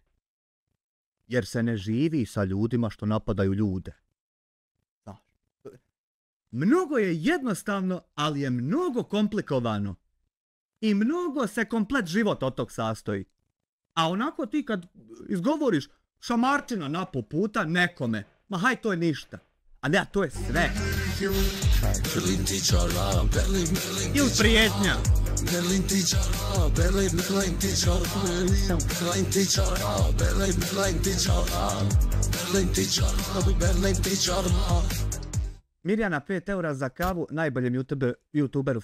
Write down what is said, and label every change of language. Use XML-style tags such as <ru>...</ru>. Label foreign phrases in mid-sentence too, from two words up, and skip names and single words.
<bs>Jer se ne živi sa ljudima što napadaju ljude. Mnogo je jednostavno, ali je mnogo komplikovano. I mnogo se komplet život od tog sastoji. A onako ti kad izgovoriš šamarčina na po puta nekome, ma haj, to je ništa. A ne, to je sve. Ili prijetnja. Mirjana, 5 eura za kavu, najboljem youtuberu.</bs>